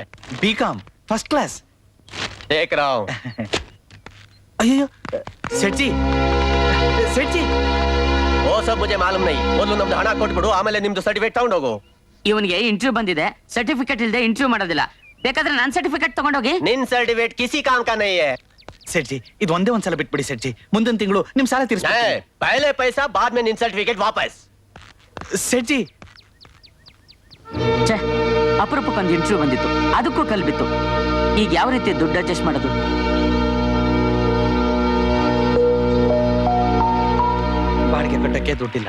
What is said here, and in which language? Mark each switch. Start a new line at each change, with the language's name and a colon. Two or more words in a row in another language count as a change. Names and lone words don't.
English: B.Com first class.
Hindi: देख रहा हूँ.
Kannada: ಅಯ್ಯೋ ಸೇಠ್ಜಿ, ಸೇಠ್ಜಿ,
Hindi: वो सब मुझे मालूम नहीं.
Kannada: ಮೊದಲು ನಮ್ದು ಹಣ ಕೊಟ್ಬಿಡು, ಆಮೇಲೆ ನಿಮ್ದು ಸರ್ಟಿಫಿಕೇಟ್ ತಗೊಂಡೋಗು. ಇವನಿಗೆ ಇಂಟರ್ವ್ಯೂ ಬಂದಿದೆ, ಸರ್ಟಿಫಿಕೇಟ್ ಇಲ್ಲದೆ ಇಂಟರ್ವ್ಯೂ ಮಾಡೋದಿಲ್ಲ. ಬೇಕಾದ್ರೆ ನನ್ನ ಸರ್ಟಿಫಿಕೇಟ್ ತಗೊಂಡೋಗಿ. ನಿನ್ ಸರ್ಟಿಫಿಕೇಟ್
Hindi: किसी काम का नहीं है.
Kannada: ಸೇಠ್ಜಿ, ಇದು ಒಂದೇ ಒಂದ್ಸಲ ಬಿಟ್ಬಿಡಿ ಸೇಠ್ಜಿ. ಮುಂದಿನ ತಿಂಗಳು ನಿಮ್ ಸಾಲ ತೀರಿಸ್ತೀನಿ.
Hindi: पहले पैसा बाद में
Kannada: ನಿನ್ ಸರ್ಟಿಫಿಕೇಟ್ ವಾಪಸ್. ಸೇಠ್ಜಿ, ಛೇ, ಅಪರೂಪಕ್ಕೊಂದು ಇಂಟರ್ವ್ಯೂ ಬಂದಿತ್ತು, ಅದಕ್ಕೂ ಕಲ್ಬಿತ್ತು. ಈಗ ಯಾವ ರೀತಿ ದುಡ್ಡು ಅಡ್ಜಸ್ಟ್ ಮಾಡೋದು? ಬಾಡಿಗೆ ಕಟ್ಟಕ್ಕೆ ದುಡ್ಡಿಲ್ಲ.